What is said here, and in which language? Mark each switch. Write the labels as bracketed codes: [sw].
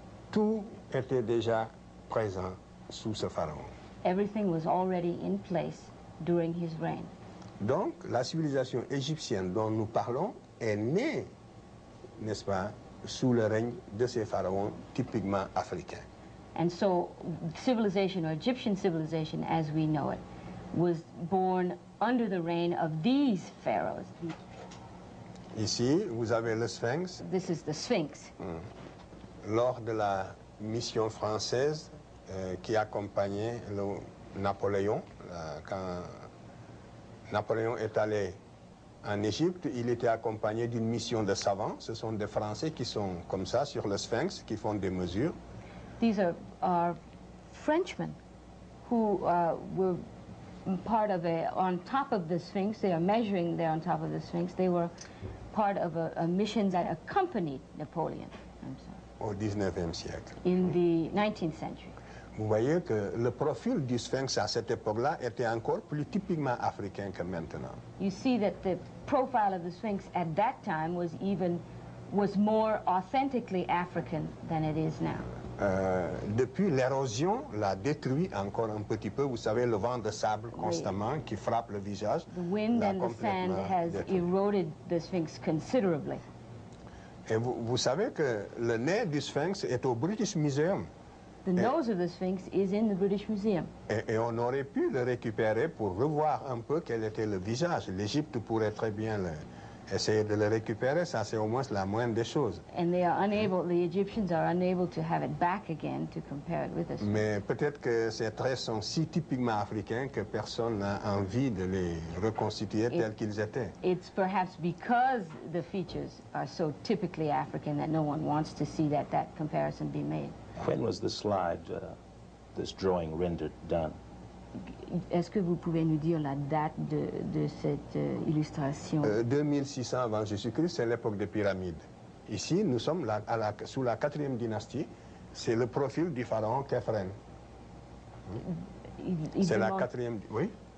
[fr] tout était déjà présent sous ce pharaon. [en] everything was already in place during his reign. [fr] Donc, la civilisation égyptienne dont nous parlons est née, n'est-ce pas, sous le règne de ces pharaons typiquement africains. [en] And so civilization, or Egyptian civilization as we know it, was born under the reign of these pharaohs. [fr] Ici, vous avez le Sphinx. [en] This is the Sphinx. [fr] Lors de la mission française qui accompagnait Napoléon, quand Napoléon est allé en Égypte, il était accompagné d'une mission de savants. Ce sont des Français qui sont comme ça sur le Sphinx, qui font des mesures. [en] These are Frenchmen who were part of on top of the Sphinx. They are measuring there on top of the Sphinx. They were part of a mission that accompanied Napoleon [fr] Au 19e siècle. [en] in the 19th century. [fr] Vous voyez que le profil du Sphinx à cette époque-là était encore plus typiquement africain que maintenant. [en] You see that the profile of the Sphinx at that time was more authentically African than it is now. [fr] Depuis, l'érosion l'a détruit encore un petit peu. Vous savez, le vent de sable constamment qui frappe le visage. [en] The wind [fr] l'a [en] and the sand [fr] complètement [en] has [fr] détruit. [en] eroded the Sphinx considerably. [fr] Et vous savez que le nez du Sphinx est au British Museum. [en] The nose of the Sphinx is in the British Museum. [fr] Et on aurait pu le récupérer pour revoir un peu quel était le visage. L'Égypte pourrait très bien essayer de le récupérer. Ça, c'est au moins la moindre des choses. [en] And the Egyptians are unable to have it back again to compare it with us. [fr] Mais peut-être que ces traits sont si typiquement africains que personne n'a envie de les reconstituer tels qu'ils étaient. [en] It's perhaps because the features are so typically African that no one wants to see that comparison be made. When was the slide, this drawing rendered done? [fr] Est-ce que vous pouvez nous dire la date de cette illustration? 2600 avant Jésus-Christ, c'est l'époque des pyramides. Ici, nous sommes sous la 4e dynastie. C'est le profil du pharaon Khéphren. C'est la 4e... Oui?